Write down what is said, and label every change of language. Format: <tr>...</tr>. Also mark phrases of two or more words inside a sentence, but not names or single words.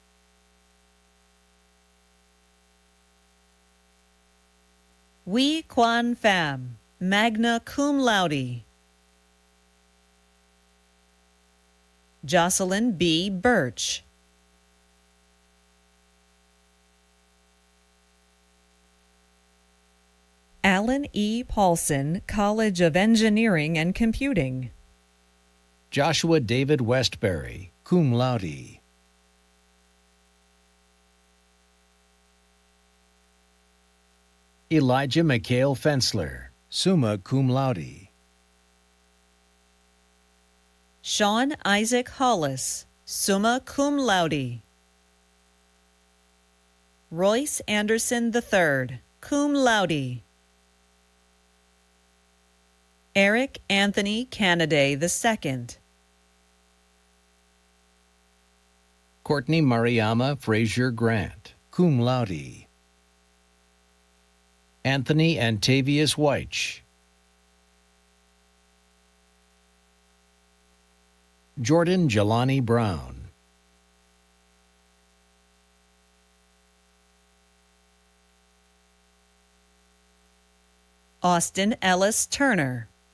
<en>Wee Quan Pham,</en> <la>magna cum laude,</la> <en>Jocelyn B. Birch, Alan E. Paulson, College of Engineering and Computing, Joshua David Westbury,</en> <la>cum laude,</la> <en>Elijah Mikhail Fensler,</en> <la>summa cum laude,</la> <en>Sean Isaac Hollis,</en> <la>summa cum laude,</la> <en>Royce Anderson III,</en> <la>cum laude.</la> <en>Eric Anthony Canaday II. Courtney Mariama Frazier Grant,</en> <la>cum laude.</la> <en>Anthony Antavius Weich. Jordan Jelani Brown. Austin Ellis Turner.</en>